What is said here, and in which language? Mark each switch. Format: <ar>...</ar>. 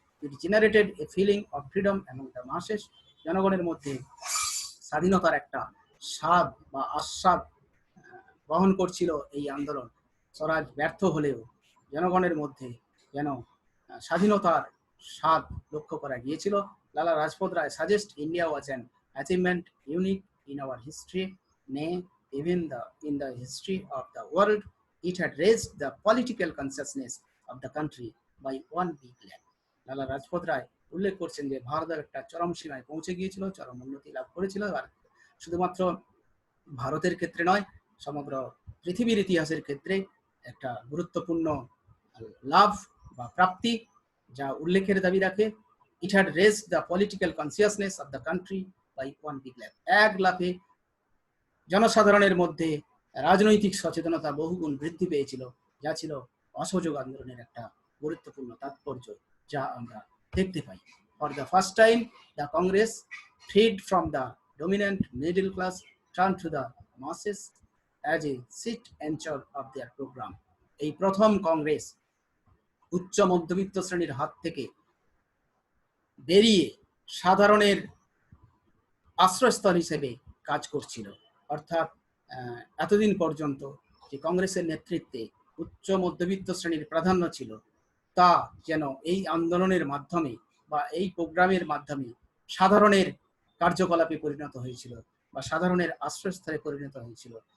<en>It generated a feeling of freedom among the masses.</en> <bn>জনগণের মধ্যে স্বাধীনতার একটা স্বাদ বা আস্বাদ বহন করছিল এই আন্দোলন। স্বরাজ ব্যর্থ হলেও জনগণের মধ্যে যেন স্বাধীনতার স্বাদ লক্ষ্য করা গিয়েছিল।</bn> <en>Lala Rajpat Rai suggest India was an achievement unique in our history, nay, even in the history of the world. It had raised the political consciousness of the country by one big leap.</en> <bn>লালা রাজপথ রায় উল্লেখ করছেন যে ভারতের একটা চরম সীমায় পৌঁছে গিয়েছিল, চরম উন্নতি লাভ করেছিল। আর শুধুমাত্র ভারতের ক্ষেত্রে নয়, সমগ্র পৃথিবীর ইতিহাসের ক্ষেত্রে একটা গুরুত্বপূর্ণ লাভ বা প্রাপ্তি, যা উল্লেখের দাবি রাখে।</bn> <en>It had raised the political consciousness of the country by one big leap.</en> <bn>এক লাফে জনসাধারণের মধ্যে রাজনৈতিক সচেতনতা বহুগুণ বৃদ্ধি পেয়েছিল, যা ছিল অসহযোগ আন্দোলনের একটা গুরুত্বপূর্ণ তাৎপর্য, যা আমরা দেখতে পাই।</bn> <en>For the first time the Congress, freed from the dominant middle class, turned to the masses as a seat anchor of their program.</en> <bn>এই প্রথম কংগ্রেস উচ্চ মধ্যবিত্ত শ্রেণীর হাত থেকে বেরিয়ে সাধারণের আশ্রয়স্থল হিসেবে কাজ করছিল। অর্থাৎ এতদিন পর্যন্ত যে কংগ্রেসের নেতৃত্বে উচ্চ মধ্যবিত্ত শ্রেণীর প্রাধান্য ছিল, তা যেন এই আন্দোলনের মাধ্যমে বা এই প্রোগ্রামের মাধ্যমে সাধারণের কার্যকলাপে পরিণত হয়েছিল বা সাধারণের আশ্রয়স্থলে পরিণত হয়েছিল।</bn>